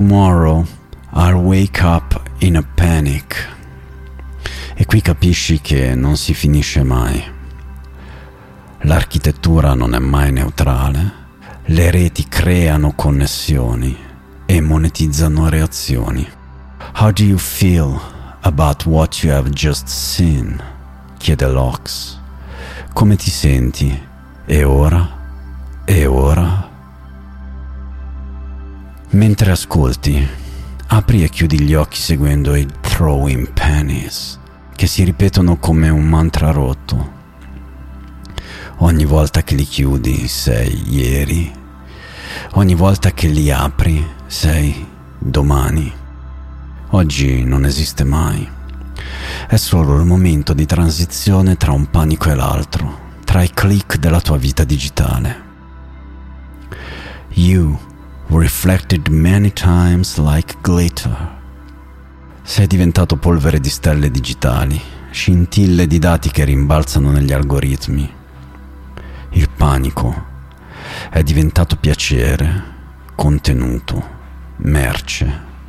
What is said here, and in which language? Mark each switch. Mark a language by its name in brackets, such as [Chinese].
[English] tomorrow I'll wake up in a panic. [Italian] E qui capisci che non si finisce mai. L'architettura non è mai neutrale. Le reti creano connessioni e monetizzano reazioni. [English] How do you feel about what you have just seen? [Italian] Chiede Locks. Come ti senti? E ora? E ora? Mentre ascolti, apri e chiudi gli occhi seguendo i throwing pennies che si ripetono come un mantra rotto. Ogni volta che li chiudi sei ieri, ogni volta che li apri sei domani. Oggi non esiste mai. È solo il momento di transizione tra un panico e l'altro, tra i click della tua vita digitale. [English] You reflected many times like glitter. [Italian] Sei diventato polvere di stelle digitali, scintille di dati che rimbalzano negli algoritmi. Il panico è diventato piacere, contenuto, merce.